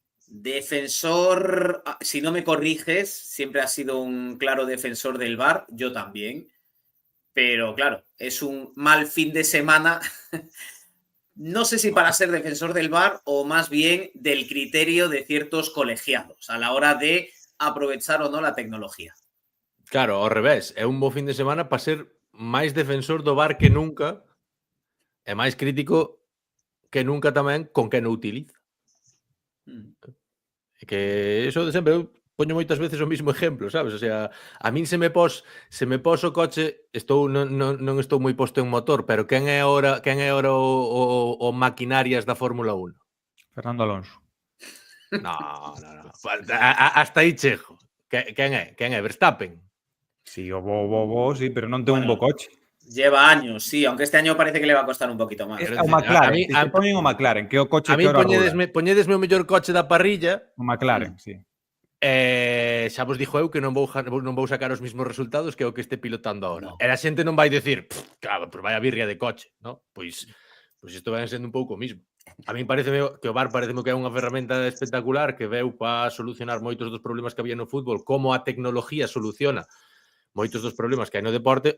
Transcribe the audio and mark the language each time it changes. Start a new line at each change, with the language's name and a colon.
Spanish: Defensor, si no me corriges, siempre has sido un claro defensor del VAR, yo también. Pero claro, es un mal fin de semana. No sé si para ser defensor del VAR o más bien del criterio de ciertos colegiados a la hora de aprovechar o no la tecnología.
Galician: Claro, ao revés, é un bo fin de semana para ser máis defensor do VAR que nunca e máis crítico que nunca tamén con quen o utiliza. Que eso de sempre, eu poño moitas veces o mismo exemplo, sabes?
Spanish: O sea,
Galician: a min se me pos o coche, non estou moi posto en motor, pero quen é ahora o maquinarias da Fórmula 1? Fernando Alonso. No. Hasta aí chego. Quen é? Verstappen? Sí, sí, pero non ten un bo coche.
Spanish: Lleva años, sí, aunque este año parece que le va a costar un poquito más.
Galician: O McLaren, se poñen o McLaren, que o coche que ahora roda. Poñedesme o mellor coche da parrilla. O McLaren, sí. Xa vos dixo eu que non vou sacar os mismos resultados que o que este pilotando ahora. No. E a xente non vai decir, claro, pero vai a birria de coche, ¿no? Pois isto vai sendo un pouco o mismo. A mí parece que o VAR parece que é unha ferramenta espectacular que veu para solucionar moitos dos problemas que había no fútbol, como a tecnología soluciona moitos dos problemas que hai no deporte.